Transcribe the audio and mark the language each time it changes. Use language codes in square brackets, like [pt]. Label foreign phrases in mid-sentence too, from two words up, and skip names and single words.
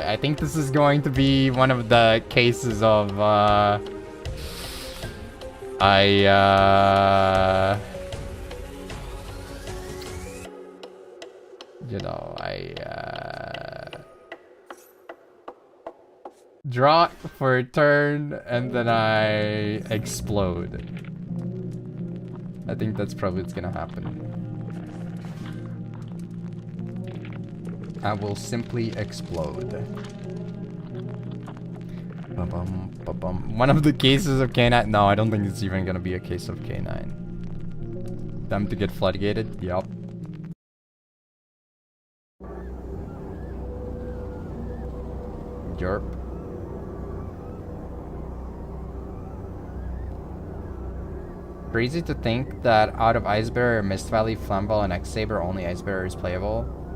[en] I think this is going to be one of the cases of, you know, draw for a turn, and then I explode. I think that's probably what's gonna happen. I will simply explode. Ba-bum, ba-bum. One of the cases of K9. No, I don't think it's even gonna be a case of K9. Time to get floodgated? Yup. Yerp. Crazy to think that out of Ice Bearer, Mist Valley, Flamball, and X-Saber, only Ice Bearer is playable.